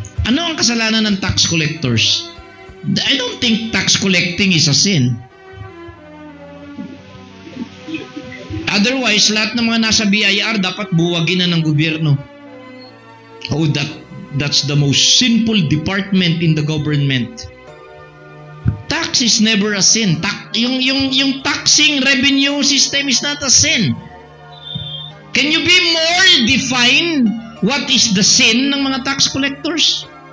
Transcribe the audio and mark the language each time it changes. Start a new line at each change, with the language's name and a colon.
Filipino: Ano ang kasalanan ng
English: tax collectors? I don't think tax collecting is a sin.
Filipino: Otherwise, lahat ng mga nasa BIR dapat buwagin na ng gobyerno.
English: Oh, that's the most sinful department in the government. Tax is never a sin. Yung taxing revenue system is not a sin. Can you be more define what is the sin
Filipino: ng mga
English: tax collectors?